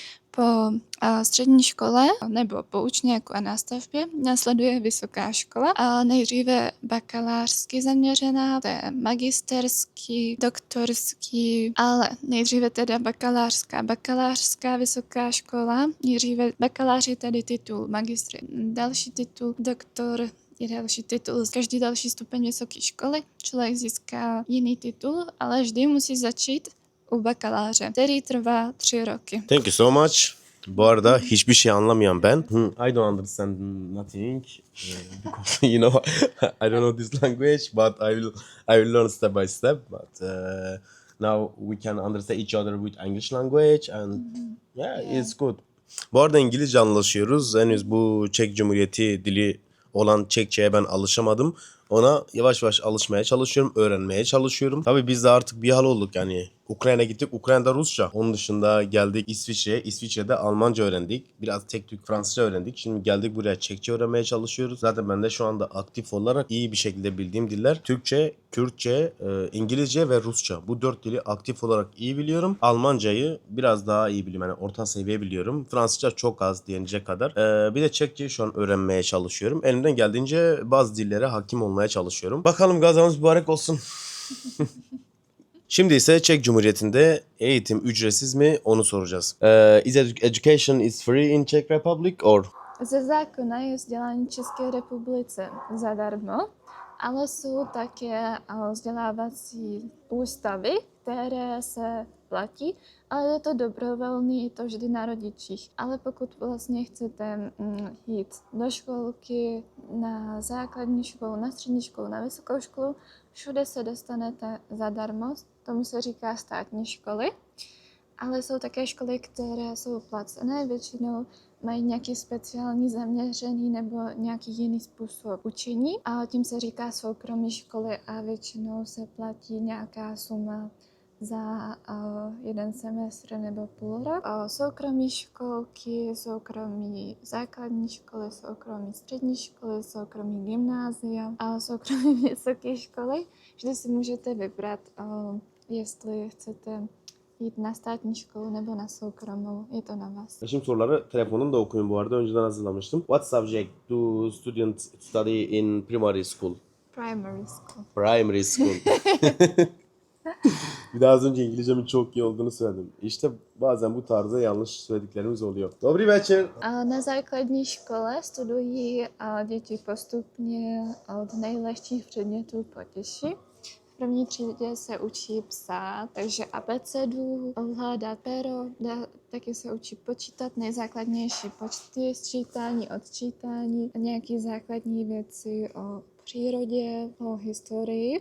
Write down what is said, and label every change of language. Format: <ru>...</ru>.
<cs>Po střední škole nebo po učňáku a nástavbě následuje vysoká škola a nejdříve bakalářsky zaměřená, to je magisterský, doktorský, ale nejdříve teda bakalářská vysoká škola, nejdříve bakalář je tady titul, magistr další titul, doktor je další titul. Každý další stupeň vysoké školy člověk získá jiný titul, ale vždy musí začít u bakaláře, který trvá 3 roky.</cs> <en>Thank you so much.</en> <tr>Bu arada hiçbir şey anlamayan ben.</tr> <en>I don't understand nothing. Because you know I don't know this language, but I will learn step by step. But now we can understand each other with English language and yeah, it's good.</en> <tr>Bu arada İngilizce anlaşıyoruz. Henüz bu Çek Cumhuriyeti dili olan Çekçe'ye ben alışamadım. Ona yavaş yavaş alışmaya çalışıyorum, öğrenmeye çalışıyorum. Tabii biz de artık bir hal olduk yani. Ukrayna gittik, Ukrayna'da Rusça. Onun dışında geldik İsviçre'ye, İsviçre'de Almanca öğrendik. Biraz tek tük Fransızca öğrendik. Şimdi geldik buraya Çekçe öğrenmeye çalışıyoruz. Zaten ben de şu anda aktif olarak iyi bir şekilde bildiğim diller Türkçe, Kürtçe, İngilizce ve Rusça. Bu 4 dili aktif olarak iyi biliyorum. Almancayı biraz daha iyi biliyorum. Yani orta seviye biliyorum. Fransızca çok az diyecek kadar. Bir de Çekçeyi şu an öğrenmeye çalışıyorum. Elimden geldiğince bazı dillere hakim olmaya çalışıyorum. Bakalım gazamız mübarek olsun. Şimdi ise Çek Cumhuriyeti'nde eğitim ücretsiz mi onu soracağız.</tr> <en>Is education is free in Czech Republic or?</en> <cs>Ze zákona je vzdělání v České republice zadarmo, ale jsou také vzdělávací ústavy, které se platí, ale je to dobrovolný, je to vždy na rodičích. Ale pokud vlastně chcete jít do školky, na základní školu, na střední školu, na vysokou školu, všude se dostanete zadarmo, tomu se říká státní školy. Ale jsou také školy, které jsou placené, většinou mají nějaký speciální zaměřený nebo nějaký jiný způsob učení a tím se říká soukromé školy a většinou se platí nějaká suma za jeden semestr nebo půl rok. Soukromé školky, soukromé základní školy, soukromé střední školy, soukromé gymnázia a soukromé vysoké školy. Vždy si můžete vybrat, jestli chcete jít na státní školu nebo na soukromou, je to na vás.</cs> <tr>Şimdi soruları telefonun da okuyun bu arada. Önceden hazırlamıştım.</tr> <en>What subject do students study in primary school? Primary school. Primary school.</en> <tr>Bir daha az önce İngilizcemin çok iyi olduğunu söyledim. İşte bazen bu tarzda yanlış söylediklerimiz oluyor.</tr> <cs>Dobrý večer. Na základní škole studují děti postupně od nejlehčích předmětů po těžší. V první třídě se učí psát, takže abecedu, ovládat pero, taky se učí počítat nejzákladnější počty, sčítání, odčítání, nějaké základní věci o přírodě, o historii.</cs>